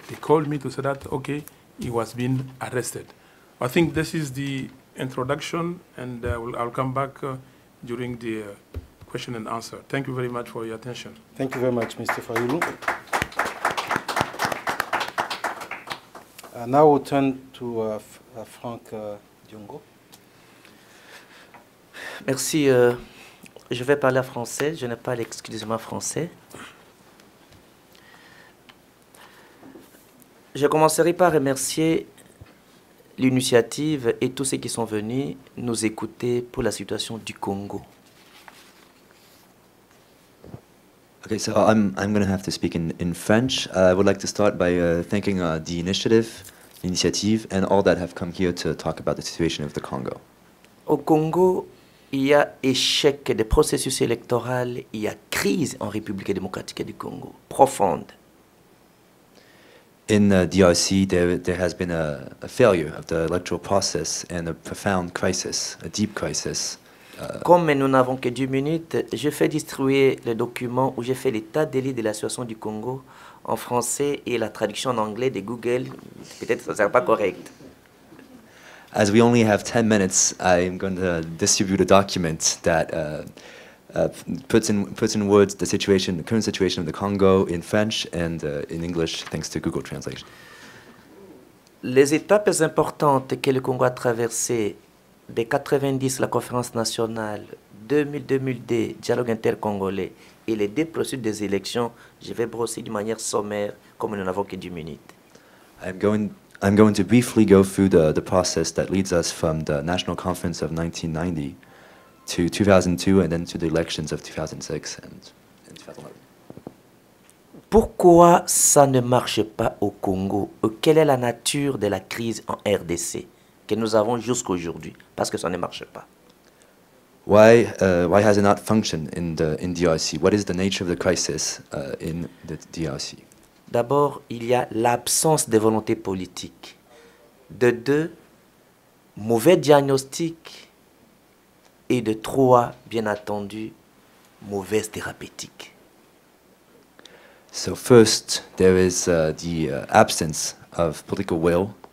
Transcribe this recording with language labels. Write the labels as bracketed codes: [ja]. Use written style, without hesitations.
[en] they called me to say that, okay, he was being arrested. I think this is the introduction, and I'll come back during the question and answer. Thank you very much for your attention. Thank you very much, Mr. Fayulu. Now we'll turn to Franck Diongo. [fr] Merci. Je vais parler français. Je ne parle exclusivement français. Je commencerai par remercier l'initiative et tous ceux qui sont venus nous écouter pour la situation du Congo. [en] Okay, so I'm going to have to speak in French. I would like to start by thanking the initiative, and all that have come here to talk about the situation of the Congo. [fr] Au Congo, il y a échec des processus électoraux, il y a crise en République démocratique du Congo, profonde. [en] In DRC, there has been a failure of the electoral process and a profound crisis, a deep crisis. [fr] Comme nous n'avons que 10 minutes, je fais distribuer le document où j'ai fait l'état des lieux de la situation du Congo en français et la traduction en anglais de Google. Peut-être que ça ne sera pas correct. [en] As we only have 10 minutes, I'm going to distribute a document that puts in words the current situation of the Congo in French and in English, thanks to Google Translation. [fr] Les étapes importantes que le Congo a traversées, de 90, la conférence nationale, 2000-2002, dialogue intercongolais, et les deux procédures des élections, je vais brosser de manière sommaire, comme nous n'avons que 10 minutes. [en] I'm going to briefly go through the process that leads us from the National Conference of 1990 to 2002 and then to the elections of 2006 and 2011. [fr] Pourquoi ça ne marche pas au Congo? Quelle est la nature de la crise en RDC que nous avons jusqu'à aujourd'hui? Parce que ça ne marche pas. [en] Why has it not functioned in DRC? What is the nature of the crisis in the DRC? [fr] D'abord, il y a l'absence de volonté politique. De deux, mauvais diagnostic. Et de trois, bien entendu, mauvaise thérapeutique. [en] So first, there is the absence of political will.